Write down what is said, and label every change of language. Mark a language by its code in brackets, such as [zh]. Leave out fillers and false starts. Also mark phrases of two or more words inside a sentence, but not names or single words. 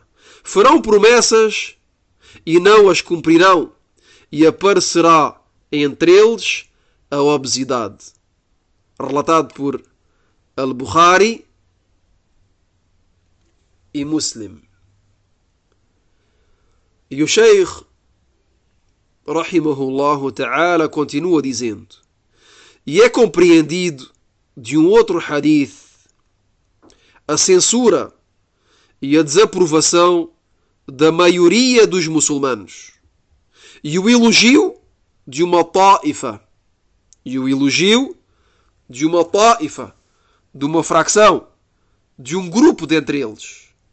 [pt] Farão promessas e não as cumprirão. E aparecerá entre eles a obesidade. Relatado por Al-Bukhari e Muslim. E o Sheikh, [ar] رحمه الله تعالى, [pt] continua dizendo: e é compreendido de um outro hadith a censura e a desaprovação da maioria dos muçulmanos e o elogio de uma ta'ifa, de uma fracção, de um grupo dentre eles.